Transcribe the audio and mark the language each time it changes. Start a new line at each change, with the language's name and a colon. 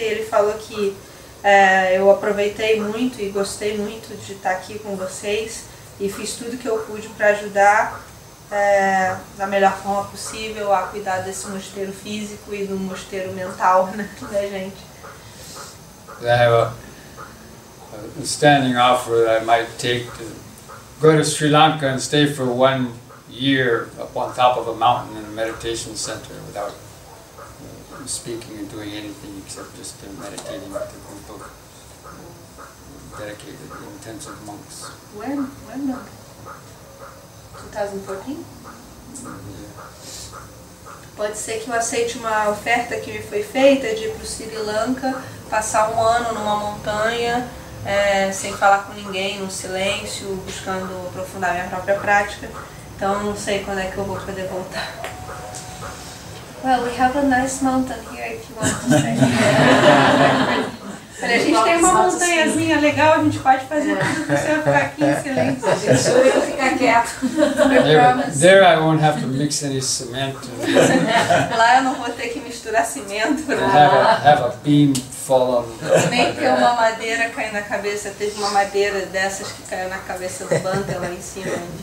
Portuguese: E ele falou que eu aproveitei muito e gostei muito de estar aqui com vocês e fiz tudo que eu pude para ajudar da melhor forma possível a cuidar desse mosteiro físico e do mosteiro mental, né, da gente.
English: I have a standing offer that I might take to go to Sri Lanka and stay for 1 year up on top of a mountain in a meditation center without speaking and doing anything except just meditating with a group of dedicated, intensive monks. When? 2014?
Portuguese: Pode ser que eu aceite uma oferta que me foi feita de ir para o Sri Lanka, passar 1 ano numa montanha, sem falar com ninguém, no silêncio, buscando aprofundar minha própria prática. Então não sei quando é que eu vou poder voltar.
English: Well, we have a nice mountain here if you want to stay.
Portuguese: A gente tem uma montanhazinha legal, a gente pode fazer tudo pra você ficar aqui em silêncio. A gente jura que fica quieto.
English: There I won't have to mix any cement.
Portuguese: Lá eu não vou ter que misturar cimento.
English: Have a beam fall on.
Portuguese: Nem ter uma madeira cair na cabeça. Teve uma madeira dessas que caiu na cabeça do Bhante lá em cima.